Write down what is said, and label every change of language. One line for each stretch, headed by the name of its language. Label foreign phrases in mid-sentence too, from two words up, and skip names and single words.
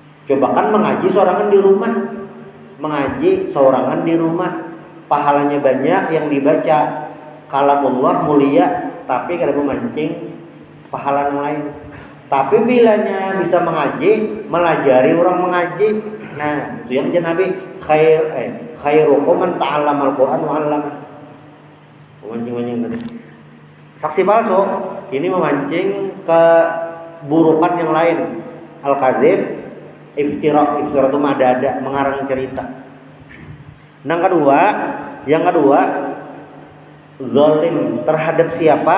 Banjar: Coba kan mengaji sorangan di rumah, mengaji seorangan di rumah, pahalanya banyak yang dibaca, kalamullah mulia, tapi kada memancing pahala yang lain. Tapi bilanya bisa mengaji, melajari orang mengaji, nah itu yang Nabi
Arabic: خيركم من تعلم القرآن وعلم.
Banjar: Memancing tadi. Saksi palsu ini memancing keburukan yang lain.
Arabic: الكذب افتراء
Banjar: itu madada, mengarang cerita. Yang kedua, zalim terhadap siapa?